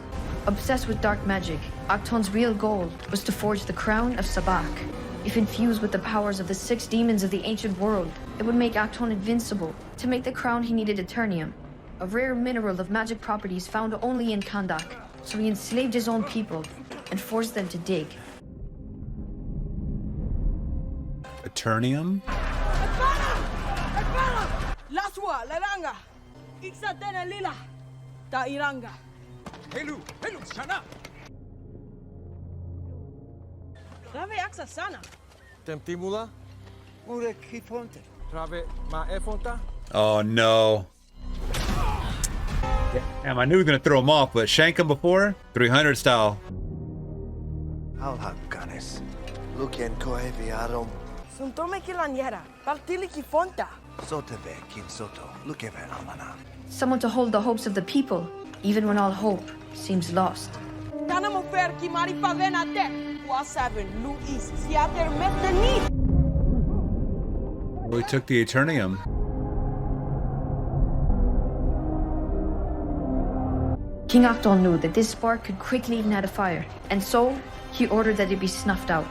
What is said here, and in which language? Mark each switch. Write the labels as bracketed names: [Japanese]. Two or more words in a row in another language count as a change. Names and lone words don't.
[English] Obsessed with dark magic, Akton's real goal was to forge the crown of Sabak. If infused with the powers of the 6 demons of the ancient world, it would make Akton invincible. To make the crown, he needed Eternium, a rare mineral of magic properties found only in Kahndaq. So he enslaved his own people and forced them to dig. Eternium? Laswa, Laranga, Ixatena Lila, Tairanga. Helu, Shana. Rave Axa Sana. Temtimula? Mure Kiponte. Rave Ma Efonta? Oh no. Damn, I knew he was gonna throw him off, but shank him before? 300 style. I'll have Ganesh. Luken Koevi Adam. Suntome Kilaniera, Partili Kifonta. Soteve Kin Soto. Lukeve Amana. Someone to hold the hopes of the people, even when all hope seems lost. Tanamofer Kimari Pavena Te. Wasaven Luis Siater Metani. We took the Eternium. King Akton knew that this spark could quickly ignite a fire, and so he ordered that it be snuffed out.